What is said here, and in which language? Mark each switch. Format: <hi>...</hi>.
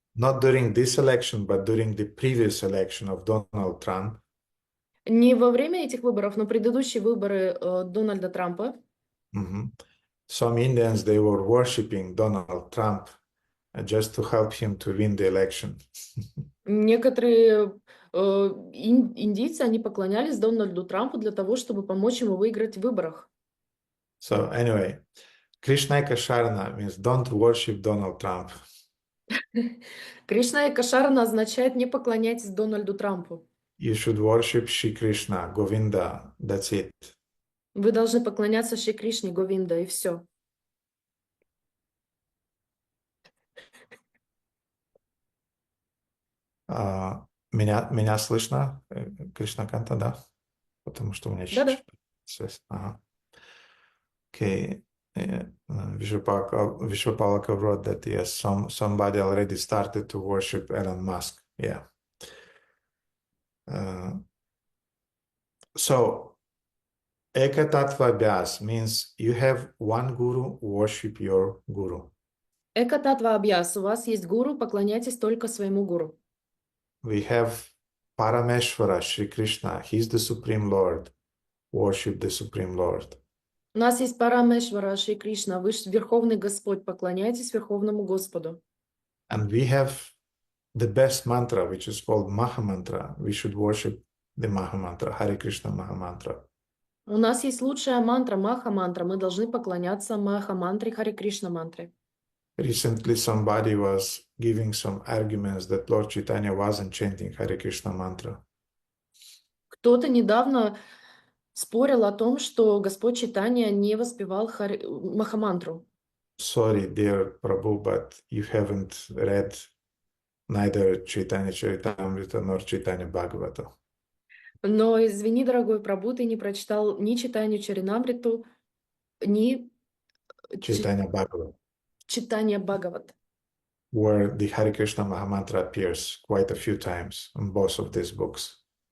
<en>Not during this election, but during the previous election of Donald Trump.</en> <ru>Не во время этих выборов, но предыдущие выборы Дональда Трампа.</ru> <en>Some Indians, they were worshiping Donald Trump just to help him to win the election.</en> <ru>Некоторые индийцы, они поклонялись Дональду Трампу для того, чтобы помочь ему выиграть в выборах.</ru> <en>So anyway, Krishna Ekasharana means don't worship Donald Trump.</en> <ru>Кришна Экашарана означает: не поклоняйтесь Дональду Трампу.</ru> <en>You should worship Shri Krishna, Govinda, that's it.</en> <ru>Вы должны поклоняться Шри Кришне, Говинда, и все. Меня слышно? Кришна Канта, да? Потому что у меня Да-да. связь. Ага.</ru> <en>Okay. Vishwapalaka wrote that yes, somebody already started to worship Elon Musk. Yeah. So Ekatattva Abhyas means you have one guru, worship your guru.</en> <ru>Эка-татва абьяс. У вас есть гуру, поклоняйтесь только своему гуру.</ru> <en>We have Parameshvara, Shri Krishna. He's the Supreme Lord. Worship the Supreme Lord.</en> <ru>У нас есть Парамешвара, Шри Кришна, Верховный Господь, поклоняйтесь Верховному Господу.</ru> <en>And we have the best mantra, which is called Maha Mantra. We should worship the Maha Mantra, Hare Krishna Maha Mantra.</en> <ru>У нас есть лучшая мантра, Маха-мантра. Мы должны поклоняться Маха-мантре, Харе Кришна-мантре.</ru> <en>Recently, somebody was giving some arguments that Lord Chaitanya wasn't chanting Hare Krishna mantra.</en> <ru>Кто-то недавно спорил о том, что Господь Чайтанья не воспевал Махамантру.</ru> <en>Sorry, dear Prabhu, but you haven't read neither Chaitanya Charitamrita nor Chaitanya Bhagavata.</en> <ru>Но извини, дорогой Прабhu, ты не прочитал ни Чайтанью Чаринамриту, ни</ru> <en>Chaitanya Bhagavata,</en> <ru>Чайтанья Бхагават,</ru> <en>where the Hare Krishna Mahamantra appears quite a few times in both of these books.</en>